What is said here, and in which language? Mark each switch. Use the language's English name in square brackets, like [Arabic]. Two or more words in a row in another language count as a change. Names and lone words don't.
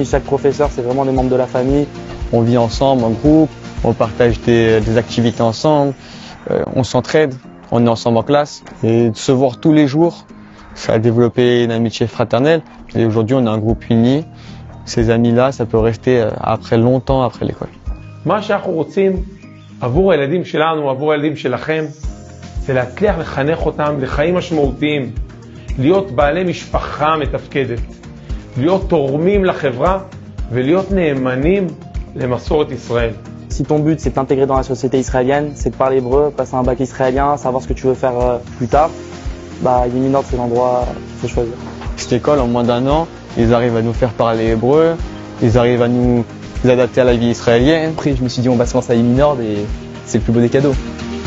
[French] Chaque professeur, c'est vraiment des membres de la famille. On vit ensemble en groupe, on partage des activités ensemble, on s'entraide, on est ensemble en classe. Et de se voir tous les jours, ça a développé une amitié fraternelle. Et aujourd'hui, on est un groupe uni. Ces amis-là, ça peut rester longtemps après l'école. [Hebrew] מה שאנחנו רוצים עבור הילדים שלנו, עבור הילדים שלכם, זה להצליח לחנך אותם לחיים משמעותיים, להיות בעלי משפחה מתפקדת, להיות תורמים לחברה ולהיות נאמנים למסורת ישראל. [French] Si ton but c'est de t'intégrer dans la société israélienne, c'est de parler hébreu, passer un bac israélien, savoir ce que tu veux faire plus tard, Yemi Nord c'est l'endroit qu'il faut choisir. Cette école, en moins d'un an, ils arrivent à nous faire parler hébreu, ils arrivent à nous adapter à la vie israélienne. Après, je me suis dit, on va se lancer à Yemi Nord et c'est le plus beau des cadeaux.